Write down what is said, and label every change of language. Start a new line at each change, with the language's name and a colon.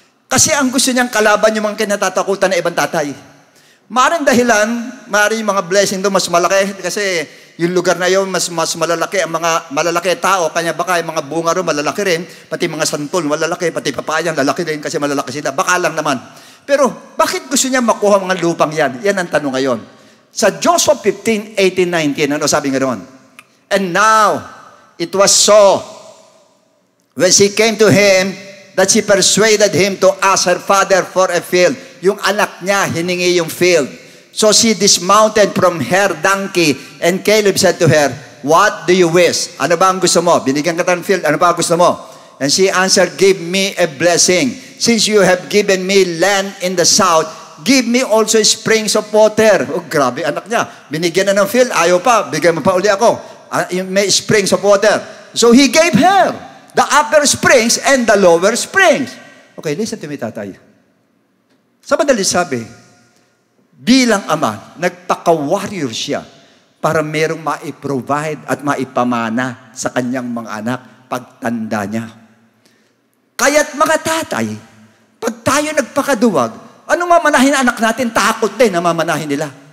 Filipino: Kasi ang gusto niyang kalaban yung mga kinatatakutan na ibang tatay. Maaaring dahilan, maaaring mga blessing doon mas malaki. Kasi yung lugar na yun, mas malalaki ang mga malalaki tao. Kanya baka yung mga bunga rin, malalaki rin. Pati mga santol, malalaki. Pati papayang, lalaki din kasi malalaki sila. Baka lang naman. Pero bakit gusto niya makuha mga lupang yan? Yan ang tanong ngayon. Sa Joshua 15, 18, 19, ano sabi nga doon?
English: And now, it was so, when she came to him, that she persuaded him to ask her father for a field.
Filipino: Yung anak niya, hiningi yung field.
English: So she dismounted from her donkey, and Caleb said to her, what do you wish?
Filipino: Ano ba ang gusto mo? Binigyan ka ng field, ano ba ang gusto mo?
English: And she answered, give me a blessing. Since you have given me land in the south, give me also springs of water.
Filipino: Oh, grabe, anak niya. Binigyan na ng field, ayaw pa, bigyan mo pa uli ako.
English: May springs of water. So he gave her the upper springs and the lower springs. Okay, listen to me, tatay.
Filipino: Sa madaling sabi, bilang ama, nagpaka-warrior siya para merong ma-provide at maipamana sa kanyang mga anak pagtanda niya. Kaya't mga tatay, pag tayo nagpakaduwag, anong mamanahin anak natin, takot din na mamanahin nila.